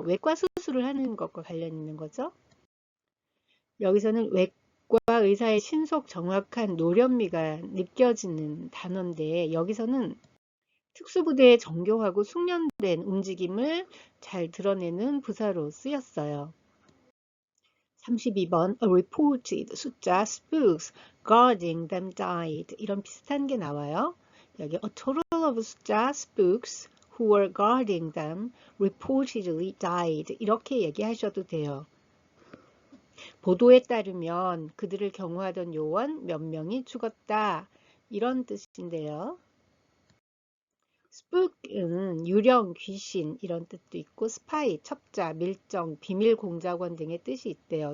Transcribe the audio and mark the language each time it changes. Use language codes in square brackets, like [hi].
[ko] 외과 수술을 하는 것과 관련 있는 거죠. 여기서는 외과 의사의 신속 정확한 노련미가 느껴지는 단어인데 여기서는 특수부대의 정교하고 숙련된 움직임을 잘 드러내는 부사로 쓰였어요. 32번 [en] A reported [ko] 숫자 [en] spooks guarding them died [ko] 이런 비슷한 게 나와요. 여기 [en] a total of 숫자 spooks who were guarding them reportedly died [ko] 이렇게 얘기하셔도 돼요. 보도에 따르면 그들을 경호하던 요원 몇 명이 죽었다 이런 뜻인데요. spook은 유령, 귀신 이런 뜻도 있고 스파이, 첩자, 밀정, 비밀 공작원 등의 뜻이 있대요.